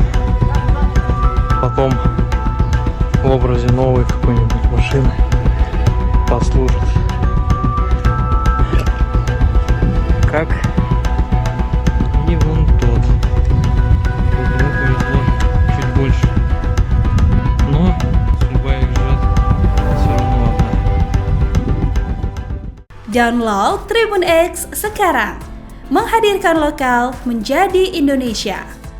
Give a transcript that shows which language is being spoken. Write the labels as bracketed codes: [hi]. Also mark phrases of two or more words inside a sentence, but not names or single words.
[ru] Потом в образе новой какой-нибудь машины послужит. Как и вон тот. Ему повезло чуть больше. Но судьба их ждет все равно одна. [id] Download Tribun X sekarang, menghadirkan lokal menjadi Indonesia.